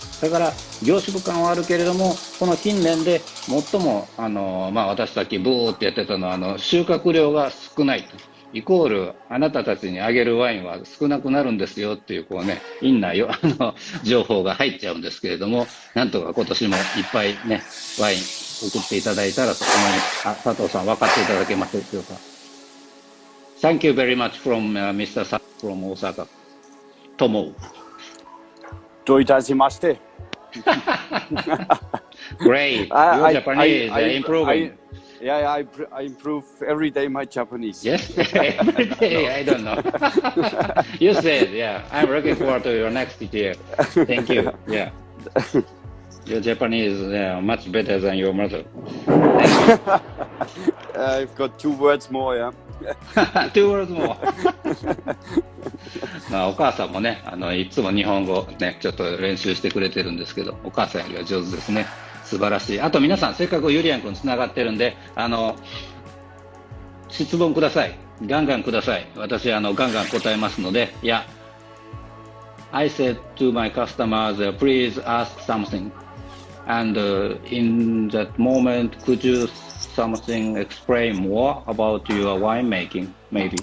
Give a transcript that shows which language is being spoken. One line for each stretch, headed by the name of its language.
Japanese: だから凝縮感はあるけれども、この近年で最も私さっきブーってやってたのは収穫量が少ないと、イコールあなたたちにあげるワインは少なくなるんですよっていう院内を情報が入っちゃうんですけれども、なんとか今年もいっぱいねワイン送っていただいたらと思います。佐藤さん分かっていただけますでしょうか。
English: Thank you very much from Mr. Sa from Osaka. Tomo.
Japanese: どういたしまして。
English: Great. Your Japanese improving. I improve every day my Japanese. Yes, every day. I don't know. You said, yeah. I'm looking forward to your next year. Thank you. Yeah. Your Japanese is much better than your mother. I've got 2 words more, yeah. 2 words more.
Japanese: お母さんもね、いつも日本語ね、ちょっと練習してくれてるんですけど、お母さんよりは上手ですね。素晴らしい。あと皆さん、せっかくユリアン君つながってるんで、質問ください。ガンガンください。私、ガンガン答えますので、いや、
English: I said to my customers, please ask something. And in that moment, could you explain more about your winemaking, maybe?